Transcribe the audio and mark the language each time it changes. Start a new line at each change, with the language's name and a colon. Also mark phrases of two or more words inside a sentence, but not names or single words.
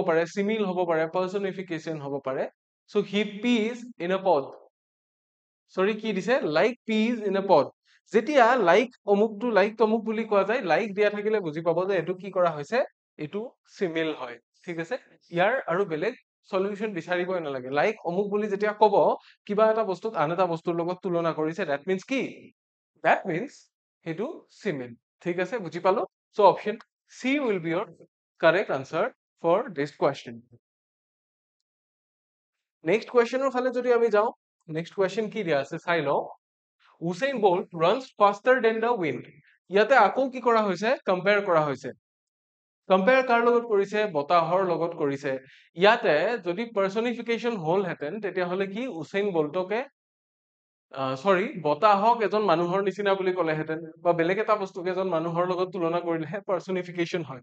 Assamese: পাৰে সিমিল হ'ব পাৰে পাৰ্সনিফিকেশন হ'ব পাৰে
English: so he peas in a pod
Assamese: সৰি কি দিছে
English: like peas in a pod
Assamese: যেতিয়া লাইক অমুকটো লাইক তমুক বুলি কোৱা যায় লাইক দিয়া থাকিলে বুজি পাব যে এইটো কি কৰা হৈছে এইটো সিমিল হয় ঠিক আছে ইয়াৰ আৰু বেলেগ সলিউশন বিচাৰিবই নালাগে লাইক অমুক বুলি যেতিয়া কব কিবা এটা বস্তুক আন এটা বস্তুৰ লগত তুলনা কৰিছে
English: that means
Assamese: কি
English: that means
Assamese: হেতু সিমিল ঠিক আছে, বুজি পালো।
English: so option C will be your correct answer for this question.
Assamese: নেক্সট কোয়েশ্চনৰ ফালে যদি আমি যাওঁ,
English: next question
Assamese: কি দিয়া আছে চাই লওঁ।
English: উচেইন বল্ট runs faster than the wind।
Assamese: ইয়াতে আকৌ কি কৰা হৈছে, কম্পেয়াৰ কৰা হৈছে। কম্পেয়াৰ কাৰ লগত কৰিছে, বতাহৰ লগত কৰিছে। ইয়াতে যদি পাৰ্চনিফিকেশন হলহেঁতেন তেতিয়াহ'লে কি উচেইন বল্টকে সৰি বতাহক এজন মানুহৰ নিচিনা বুলি ক'লেহেঁতেন, বা বেলেগ এটা বস্তুক এজন মানুহৰ লগত তুলনা কৰিলেহে পাৰ্চনিফিকেশন হয়।